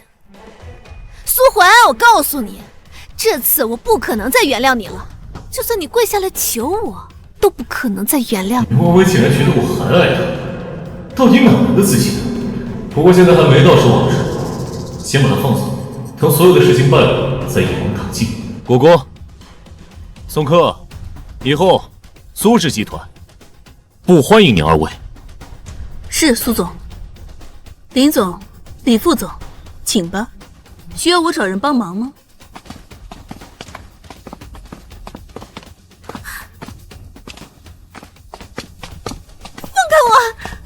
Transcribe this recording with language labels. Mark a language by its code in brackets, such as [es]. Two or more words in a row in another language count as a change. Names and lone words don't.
[zh] 蘇桓，我告訴你，這次我不可能再原諒你了。就算你跪下來求我，都不可能再原諒你。林薇薇竟然覺得我還愛她，到底哪來的自信？不過現在還沒到說謊的時候，先把她放鬆，等所有的事情敗了，再一網打盡。果果，宋柯，以後蘇氏集團不歡迎你二位。是蘇總。林總，李副總，請吧。需要我找人幫忙嗎？放開我！